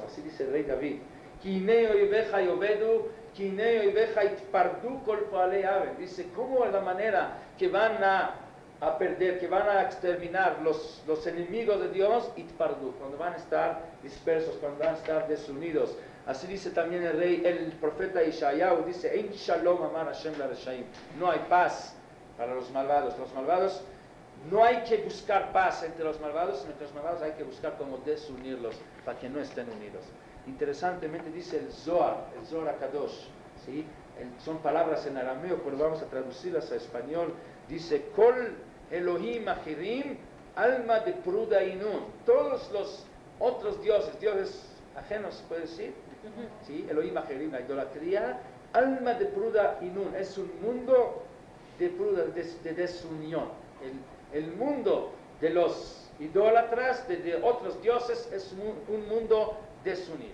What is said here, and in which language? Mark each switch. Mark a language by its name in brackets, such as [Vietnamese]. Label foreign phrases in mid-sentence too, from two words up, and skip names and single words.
[Spanish] Así dice el rey David: dice, ¿cómo es la manera que van a perder, que van a exterminar los enemigos de Dios? Itpardu, cuando van a estar dispersos, cuando van a estar desunidos. Así dice también el profeta Ishayahu, dice: [Hebrew] אין שלום אמר השם לרשעים. [Spanish] No hay paz para los malvados. Los malvados, no hay que buscar paz entre los malvados, sino que los malvados hay que buscar cómo desunirlos para que no estén unidos. Interesantemente dice el Zohar HaKadosh, ¿sí? Son palabras en arameo, pero vamos a traducirlas a español. Dice: [Aramaic] כל אלהים אחרים עלמא דפרודא אינון. [Spanish] Todos los otros dioses ajenos, se puede decir, ¿sí? [Aramaic] אלהים אחרים, [Spanish] la idolatría, [Aramaic] עלמא דפרודא אינון, [Spanish] es un mundo de pruda, de desunión. El mundo de los idólatras, de otros dioses, es un mundo desunido.